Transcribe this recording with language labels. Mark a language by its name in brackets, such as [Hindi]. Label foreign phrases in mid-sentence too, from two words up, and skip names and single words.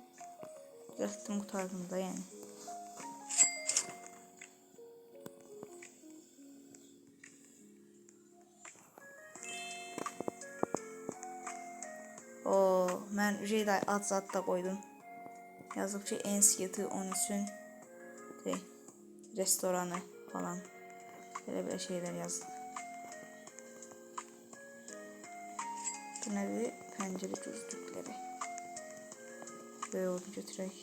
[Azerbaijani] Düzəltdim, qutardım da yəni. Mən Jedi ad da koydum. Yazıb ki, [Turkish] NCT 13'ün restoranı falan. Böyle şeyler yazdım. Bu nedir? Pencere gözlükleri. Böyle oldu, götürək.